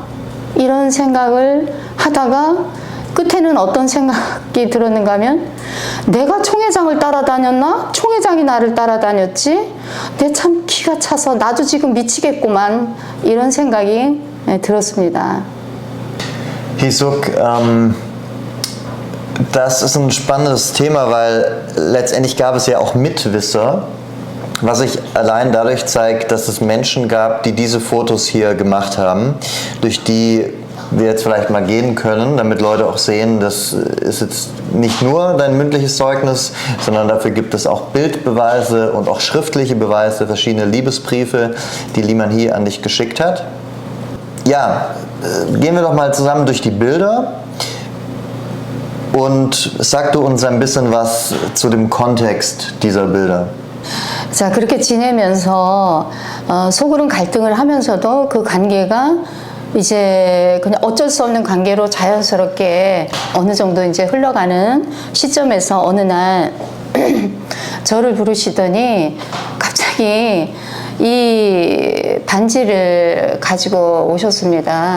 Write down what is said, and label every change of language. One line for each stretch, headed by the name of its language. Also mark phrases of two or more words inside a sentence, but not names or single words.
Korean: 이런 생각을 하다가 끝에는 어떤 생각이 들었는가 하면 내가 총회장을 따라다녔나? 총회장이 나를 따라다녔지? 내 참 기가 차서 나도 지금 미치겠구만 이런 생각이 들었습니다.
German: Hisuk, Das ist ein spannendes Thema, weil letztendlich gab es ja auch Mitwisser, was sich allein dadurch zeigt, dass es Menschen gab, die diese Fotos hier gemacht haben, durch die wir jetzt vielleicht mal gehen können, damit Leute auch sehen, das ist jetzt nicht nur dein mündliches Zeugnis, sondern dafür gibt es auch Bildbeweise und auch schriftliche Beweise, verschiedene Liebesbriefe, die Liman Hee an dich geschickt hat. Ja, gehen wir doch mal zusammen durch die Bilder und sag du uns ein bisschen was zu dem Kontext dieser Bilder.
Korean: 자, 그렇게 지내면서 속으로는 갈등을 하면서도 그 관계가 이제 그냥 어쩔 수 없는 관계로 자연스럽게 어느 정도 이제 흘러가는 시점에서 어느 날 저를 부르시더니 갑자기 이 반지를 가지고 오셨습니다.